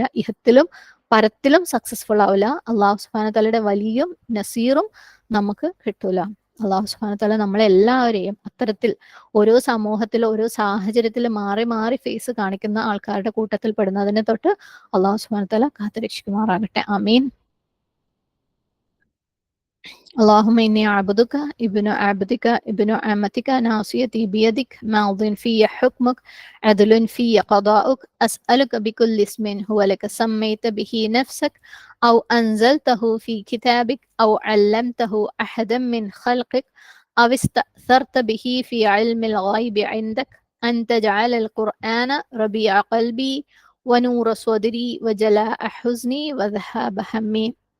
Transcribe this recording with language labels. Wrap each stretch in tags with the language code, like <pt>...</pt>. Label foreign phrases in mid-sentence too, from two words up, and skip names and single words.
<ml>ഇഹത്തിലും പരത്തിലും സക്സസ്ഫുൾ ആവില്ല.</ml> <ar>الله سبحانه</ar> <ml>തആലയുടെ വലിയും നസീറും നമുക്ക് കിട്ടൂല.</ml> <ar>الله سبحانه تعالى</ar> <ml>നമ്മളെല്ലാവരെയും അത്തരത്തിൽ ഓരോ സമൂഹത്തിൽ ഓരോ സാഹചര്യത്തിൽ മാറി മാറി ഫേസ് കാണിക്കുന്ന ആൾക്കാരുടെ കൂട്ടത്തിൽ പെടുന്നതിനെ തൊട്ട്</ml> <ar>الله سبحانه تعالى</ar> <ml>കാത്തുരക്ഷിക്കുമാറാകട്ടെ. ആമീൻ.</ml> <ar>اللهم إني عبدك ابن عبدك ابن أمتك ناصيتي بيدك ماض في حكمك عدل في قضاؤك أسألك بكل اسم هو لك سميت به نفسك أو أنزلته في كتابك أو علمته أحدا من خلقك أو استأثرت به في علم الغيب عندك أن تجعل القرآن ربيع قلبي ونور صدري وجلاء حزني وذهاب همي.</ar>